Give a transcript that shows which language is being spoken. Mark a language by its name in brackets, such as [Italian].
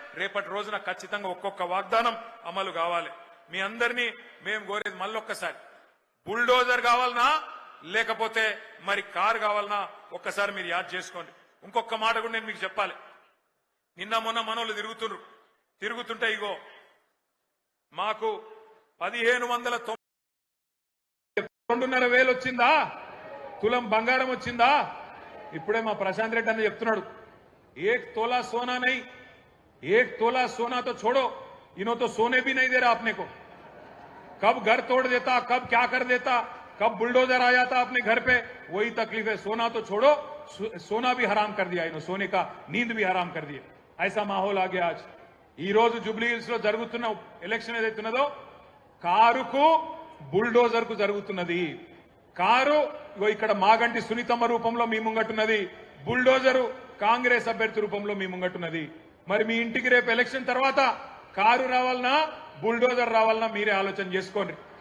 [Telugu] రేపటి రోజున ఖచ్చితంగా ఒక్కొక్క వాగ్దానం అమలు కావాలి. మీ అందరినీ మేము కోరేది మళ్ళొక్కసారి, బుల్డోజర్ కావాలనా లేకపోతే మరి కారు కావాలనా ఒక్కసారి మీరు యాద్ చేసుకోండి. ఇంకొక మాట కూడా నేను మీకు చెప్పాలి. నిన్న మొన్న మనోళ్ళు తిరుగుతుంటే ఇగో మాకు 1592,500 వచ్చిందా, తులం బంగారం వచ్చిందా. ఇప్పుడే మా ప్రశాంత్ రెడ్డి అని చెప్తున్నాడు, [Hindi] 1 तोला सोना नहीं, 1 तोला सोना तो छोड़ो, इन्हों तो सोने भी नहीं दे रहा अपने को। कब घर तोड़ देता, कब क्या कर देता, कब बुलडोजर आ जाता अपने घर पे, वही तकलीफ है। सोना तो छोड़ो, सोना भी हराम कर दिया इन्हों, सोने का नींद भी हराम कर दिया। ऐसा माहौल आ गया आज। [Telugu] ఈ రోజు జూబ్లీ హిల్స్ లో జరుగుతున్న ఎలక్షన్ ఏదైతున్నదో కారుకు బుల్డోజర్ కు జరుగుతున్నది. కారు ఇక్కడ మాగంటి సునీతమ్మ రూపంలో మీ ముంగట్టున్నది, బుల్డోజరు కాంగ్రెస్ అభ్యర్థి రూపంలో మీ ముంగట్టున్నది. మరి మీ ఇంటికి రేపు ఎలక్షన్ తర్వాత కారు రావాలన్నా బుల్డోజర్ రావాలన్నా మీరే ఆలోచన చేసుకోండి.